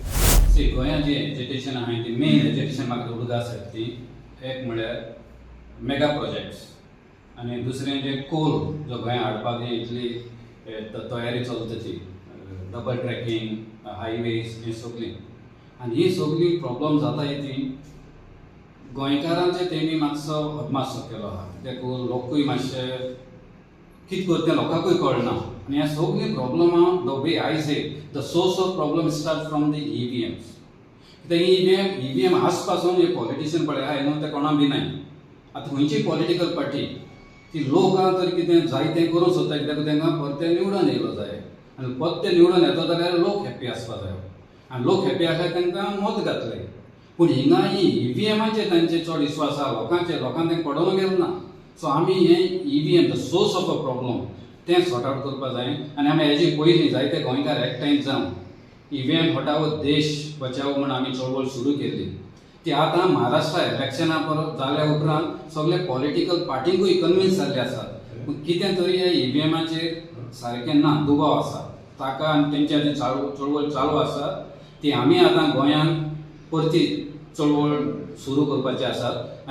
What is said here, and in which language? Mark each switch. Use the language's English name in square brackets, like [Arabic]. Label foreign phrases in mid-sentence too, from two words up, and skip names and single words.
[Konkani] गोंयांत जी एजिटेशन आहाय ती [English] main agitation [Konkani] म्हाका उडीत आसा ती एक म्हळ्यार [English] mega projects [Konkani] आनी दुसरें जें कोल जो गोंयांत हाडपाक इतली तयारी चलता ती [English] double tracking highways [Konkani] ही सगळी आनी ही सगळी प्रॉब्लम जाता ती गोंयकारांचे तेणी मातसो अदमासो केलो आहा, कित्याक लोकूय मातशे कितें करता लोकांकूय कळना आनी ह्या सगळी प्रॉब्लमां [English] the way I say the source of problem start from the EVMs. [Konkani] कित्याक EVM आज पासून जे पॉलिटिशियन पळय आहाय न्हू ते कोणा बी नाय. आतां खंयची [English] political party [Konkani] ती लोकां तर कितें जाय तें करूंक सोदता, कित्याक तांकां परतें निवडून येयलो जाय आनी परतें निवडून येता जाल्यार लोक हॅप्पी आसपा जाय आनी लोक हॅप्पी आसल्यार तांकां मत घातले. पूण हिंगा ही EVMाचेर तांचे चड विश्वास आहा लोकांक तें पडोवंक गेलें ना. सो आमी हें EVM [English] the source of a problem [Konkani] तें [English] sort out [Konkani] करपा जाय आनी आमी हेजी पयलीं जायते गोंयकार एकठांय जावन [Hindi] EVM हटाओ देश बचाओ [Konkani] म्हण आमी चळवळ सुरू केल्ली. ती आतां महाराष्ट्रा इलेक्शनां परत जाल्या उपरांत सगळे पॉलिटिकल पार्टींकूय कन्विन्स जाल्ले आसात. पूण कितें तरी ह्या EVMाचेर सारकें ना दुबाव आसा ताका आनी तेंची आतां चळवळ चालू आसा ती आमी आतां गोंयांत परती चळवळ सुरू करपाचे आसात.